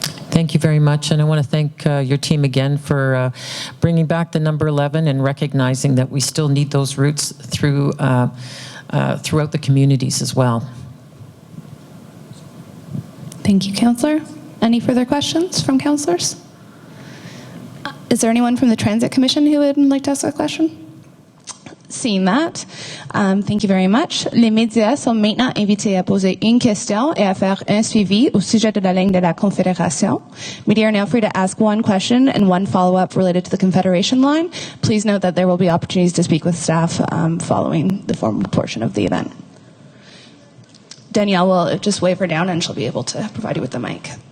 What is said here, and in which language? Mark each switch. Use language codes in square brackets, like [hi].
[en] Thank you very much, and I want to thank your team again for bringing back the number 11 and recognizing that we still need those routes through throughout the communities as well. Thank you, Councillor. Any further questions from councillors? Is there anyone from the Transit Commission who would like to ask a question? Seeing that, thank you very much. [fr] Les médias sont maintenant invités à poser une question et à faire un suivi au sujet de la ligne de la Confédération. [en] Media are now free to ask one question and one follow-up related to the Confederation Line. Please note that there will be opportunities to speak with staff following the formal portion of the event. Danielle will just wave her down and she'll be able to provide you with the mic.